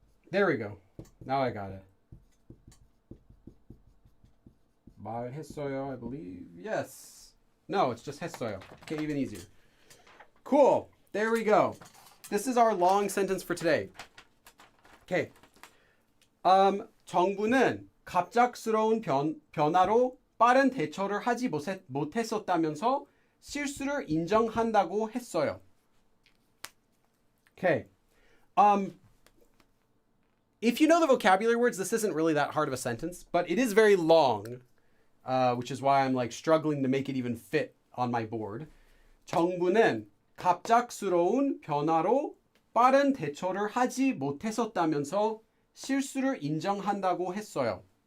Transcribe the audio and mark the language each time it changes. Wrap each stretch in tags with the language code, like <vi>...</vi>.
<en>There we go. Now I got it. 말했어요, I believe. Yes. No, it's just 했어요. Okay, even easier. Cool. There we go. This is our long sentence for today. Okay.</en> <ko>정부는 갑작스러운 변화로 빠른 대처를 하지 못했었다면서 실수를 인정한다고 했어요.</ko> <en>Okay. If you know the vocabulary words, this isn't really that hard of a sentence, but it is very long, which is why I'm like struggling to make it even fit on my board.</en> <ko>정부는 갑작스러운 변화로 빠른 대처를 하지 못했었다면서 실수를 인정한다고 했어요.</ko>